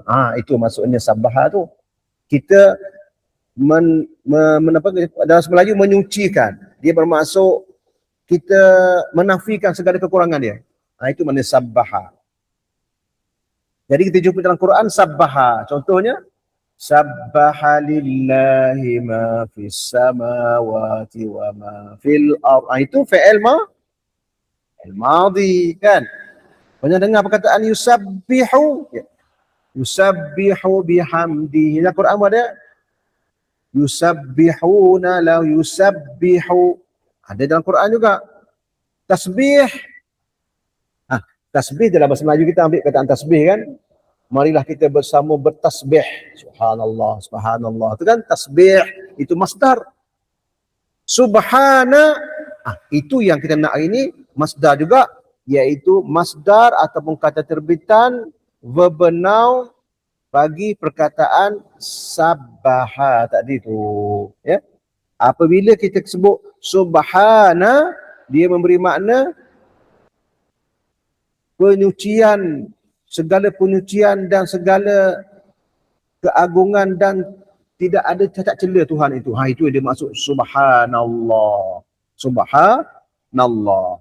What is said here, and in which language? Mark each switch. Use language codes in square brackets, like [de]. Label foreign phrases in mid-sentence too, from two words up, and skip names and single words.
[ms] Itu maksudnya sabbaha tu. Kita dalam bahasa Melayu menyucikan. Dia bermaksud kita menafikan segala kekurangan dia. Itu makna sabbaha. Jadi kita jumpa dalam Quran sabbaha. [ar] Contohnya سبح لله ما في السماوات وما في الأرض. [ms] Itu fi'il madhi kan. Pernah dengar perkataan yusabbihu? [ar] يسبح بحمده. [ms] Dalam Quran ada [ar] يسبحون لا يسبح. [ms] Ada dalam Quran juga. Tasbih. Tasbih dalam bahasa Melayu kita ambil kataan tasbih kan. Marilah kita bersama bertasbih. [ar] سبحان الله، سبحان الله. [ms] Itu kan tasbih. Itu masdar. Subhana. Itu yang kita nak hari ini. Masdar juga. Iaitu masdar ataupun kata terbitan [en] verb noun [ms] bagi perkataan sabbaha tadi tu. Ya. Apabila kita sebut subhana, dia memberi makna penyucian, segala penyucian dan segala keagungan dan tidak ada cacat celah Tuhan itu. Itu dia maksud subhanallah. Subhanallah.